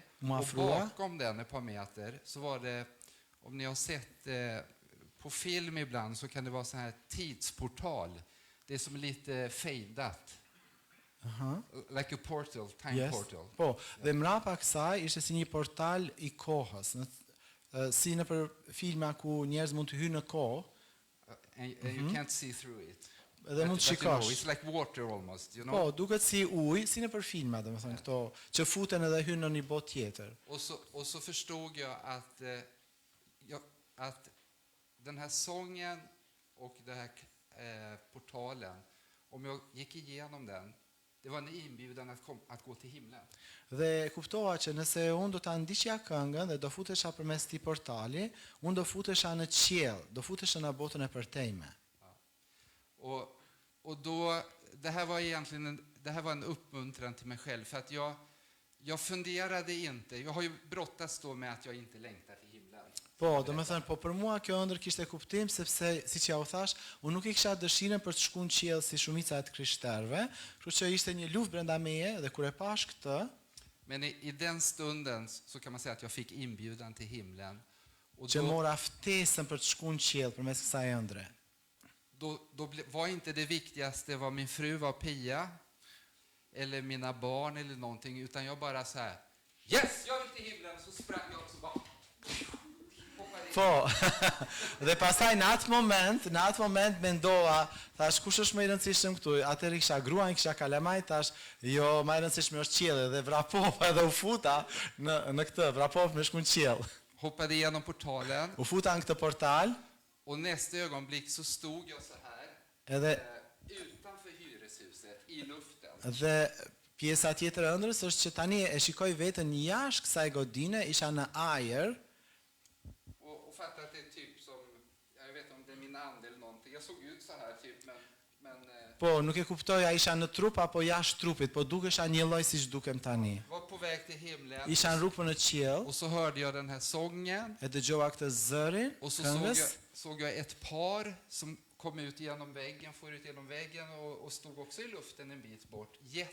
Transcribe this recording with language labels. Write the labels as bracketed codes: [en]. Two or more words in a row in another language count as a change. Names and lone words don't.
[sv] Må Och [sq] afrua. [sv] bakom den ett par meter så var det, om ni har sett på film ibland så kan det vara så här tidsportal. Det är som lite fejdat. Aha. [en] Like a portal, time Yes. portal. [sq] Po, dhe mrapa kësaj ishte si një portal I kohës, si në për filma ku njerëz mund të hyjnë në kohë, [en] And you can't see through it. [sq] dhe mund të [en] But you know, [sq] shikosh. [en] it's like water almost, you know. [sq] Po, duket si ujë, si në për filma, domethënë këto që futen edhe hyjnë në një botë tjetër. [sv] Och så förstod jag att den här sången och den här portalen, om jag gick igenom den, det var en inbjudan att gå till himlen. [sq] Dhe kuptova që nëse unë do ta ndiqja këngën dhe do futesha përmes këtij portali, unë do futesha në qiell, do futesha në botën e përtejme. [sv] Och då, det här var en uppmuntran till mig själv, för att jag funderade inte, jag har ju brottats då med att jag inte längtar till himlen. [sq] Po, domethënë, po për mua kjo ëndër kishte kuptim sepse siç ja u thash, unë nuk I kisha dëshirën për të shkuar në qiell si shumica e të krishterëve, kështu që ishte një luftë brenda meje dhe kur e pash këtë, [sv] Men i den stunden så kan man säga att jag fick inbjudan till himlen. Och [sq] që mora ftesën për të shkuar në qiell përmes kësaj ëndre. [sv] då var inte det viktigaste vad min fru var Pia eller mina barn eller någonting, utan jag bara så här: yes, jag vill till himlen. Så sprang jag också bara hoppade in. [sq] Po. Dhe pastaj në atë moment mendova, thash kush është më I rëndësishëm këtu? Atëherë kisha gruan, kisha kalamaj, thash, jo, më e rëndësishme është qielli dhe vrapova edhe u futa në këtë, vrapova me shkuën qiell. [sv] Hoppade igenom portalen [sq] U futa në këtë portal, [sv] och nästa ögonblick så stod jag så här [sq] edhe [sv] utanför hyreshuset i luften. [sq] dhe pjesa tjetër e ëndrës është që tani e shikoj veten jashtë kësaj godine, isha në ajër. [sv] Och fattade att det är typ som, jag vet inte om det är min ande eller någonting. Jag såg ut så här typ, men [sq] Po, nuk e kuptoja isha në trup apo jashtë trupit, po dukesha një lloj siç dukem tani. [sv] var på väg till himlen. [sq] Isha në rrugë për në qiell, [sv] Och så hörde jag den här sången. [sq] e dëgjova këtë zërin, [sv] Och så [sq] këngës, [sv] såg jag ett par som kom ut genom väggen, for ut genom väggen och stod också i luften en bit bort.